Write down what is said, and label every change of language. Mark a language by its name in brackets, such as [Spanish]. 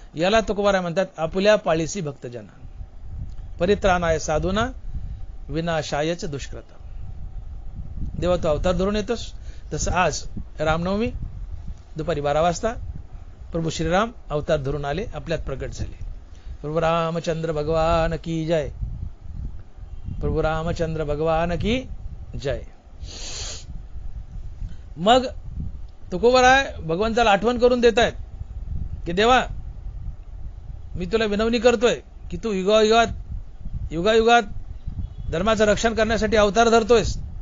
[Marathi] याला तुकोबाराय म्हणतात आपल्या पाळीसी भक्तजना. [Sanskrit] परित्राणाय साधूना विनाशायच दुष्कृता. [Marathi] देवा तू अवतार धरून येतोस. तसं आज रामनवमी दुपारी 12 वाजता प्रभू श्रीराम अवतार धरून आले, आपल्यात प्रकट झाले. [Hindi] प्रभू रामचंद्र भगवान की जय. प्रभू रामचंद्र भगवान की जय. [Marathi] मग तुकोबाराय भगवंताला आठवण करून देत आहेत की देवा, मी तुला विनवणी करतोय की तू युगायुगात धर्माचं रक्षण करण्यासाठी अवतार धरतोयस.